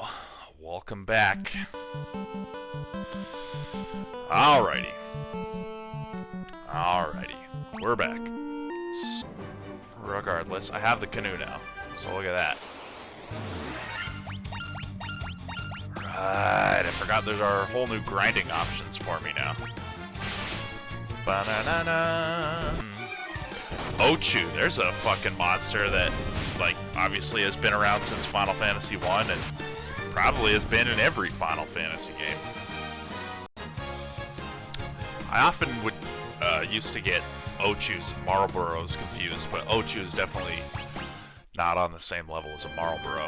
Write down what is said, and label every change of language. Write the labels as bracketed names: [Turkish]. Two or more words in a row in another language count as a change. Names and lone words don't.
[English] Welcome back. Alrighty. Alrighty. We're back. Regardless, I have the canoe now. So look at that. Right, I forgot there's our whole new grinding options for me now. Ba-na-na-na. Ochu, there's a fucking monster that, like, obviously has been around since Final Fantasy 1 and probably has been in every Final Fantasy game. I often would used to get Ochus and Marlboros confused, but Ochu is definitely not on the same level as a Marlboro.